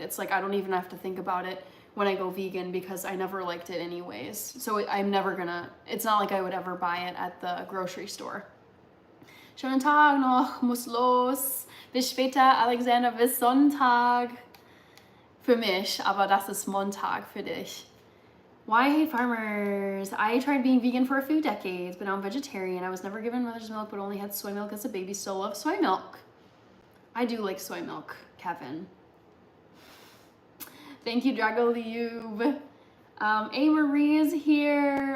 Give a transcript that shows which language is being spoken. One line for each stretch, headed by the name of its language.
English: It's like I don't even have to think about it when I go vegan because I never liked it anyways. So I'm never gonna, it's not like I would ever buy it at the grocery store.
German: Schönen Tag noch, muss los. Bis später, Alexander, bis Sonntag. Für mich, aber das ist Montag für dich.
English: Why I hate farmers? I tried being vegan for a few decades, but now I'm vegetarian. I was never given mother's milk, but only had soy milk as a baby. Still love soy milk. I do like soy milk, Kevin. Thank you, Dragoliube. A. Marie is here.